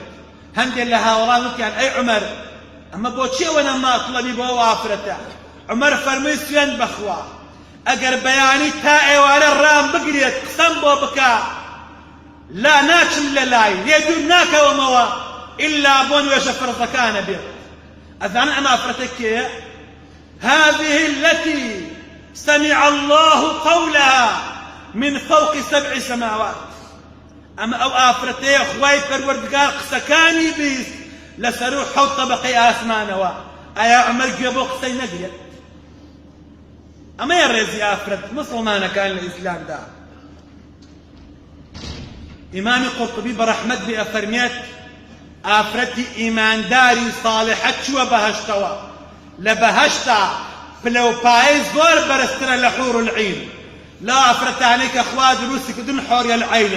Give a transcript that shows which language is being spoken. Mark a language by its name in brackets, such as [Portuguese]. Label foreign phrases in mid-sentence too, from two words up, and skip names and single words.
[Central Kurdish] هەندێک لە هاوڵان وتیان ئەی عومەر ئەمە بۆچی ئەوەنە ماتڵەبی بۆ ئەو ئافرەتە؟ عومەر فەرمووی سوێند بەخوا، ئەگەر بەیانی تا ئێوارە ڕام بگرێت قسەم بۆ بکە، لا ناچم لە لای، لێ دوور ناکەومەوە ئیلا بۆ نوێژە فەرزەکانە بێت. ئەزانە ئەمە ئافرەتە کێیە؟ [Arabic] هذه التي سمع الله قولها من فوق 7 سماوات. [Central Kurdish] ئەمە ئەو ئافرەتەیە خوای پەروەردگار قسەکانی بیست لەسەر و 7 طەبەقەی ئاسمانەوە. ئایا عومەر گوێ بۆ قسەی نەگرێت؟ ئەمەیە ڕێزی ئافرەت مسڵمانەکان لە ئیسلامدا. ئیمامی قورطوبی بەڕەحمەت بێ ئەفەرمێت ئافرەتی ئیمانداری ساڵحە چووە بەهەشتەوە، لە بەهەشتا پلەپایەی زۆر بەرزترە لە [Arabic] حور العین، [Central Kurdish] لە ئافرەتانەی کە خوا دروستی کردن حۆریە العینن.